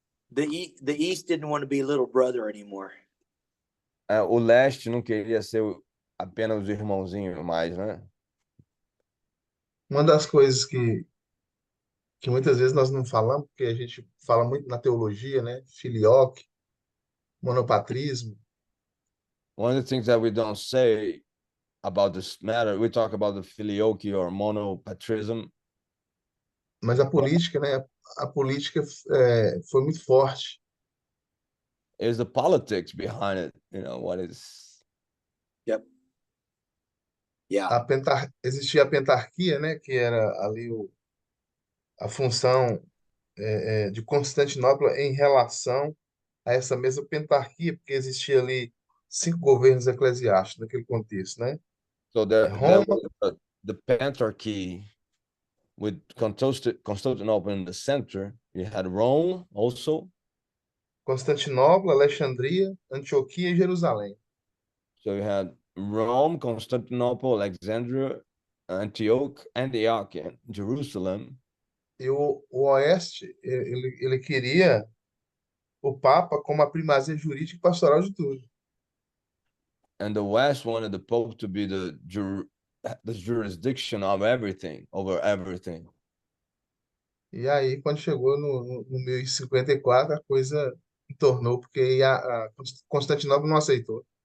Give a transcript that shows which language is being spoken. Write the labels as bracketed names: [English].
[English] The East didn't want to be little brother anymore. [Portuguese] O leste não queria ser apenas os irmãozinhos mais, né? Uma das coisas que muitas vezes nós não falamos, porque a gente fala muito na teologia, né? Filioque, monopatrismo, [English] One of the things that we don't say about this matter, we talk about the filioque or monopatrism, [Portuguese] mas a política, né? A política foi muito forte. [English] is the politics behind it, what is. Yep. Yeah. [Portuguese] Existia a pentarquia, né? Que era ali a função de Constantinopla em relação a essa mesma pentarquia, porque existia ali 5 governos eclesiásticos naquele contexto, né? [English] So there [Portuguese] Roma, [English] was the Pentarchy with Constantinople in the center. You had Rome also. [Portuguese] Constantinopla, Alexandria, Antioquia e Jerusalém. [English] So you had Rome, Constantinople, Alexandria, Antioch, and Jerusalem. [Portuguese] E o Oeste, ele queria o Papa como a primazia jurídica e pastoral de tudo. [English] And the West wanted the Pope to be the jurisdiction of everything, over everything. [Portuguese] E aí, quando chegou no 1054, a coisa tornou, porque a Constantinopla não aceitou.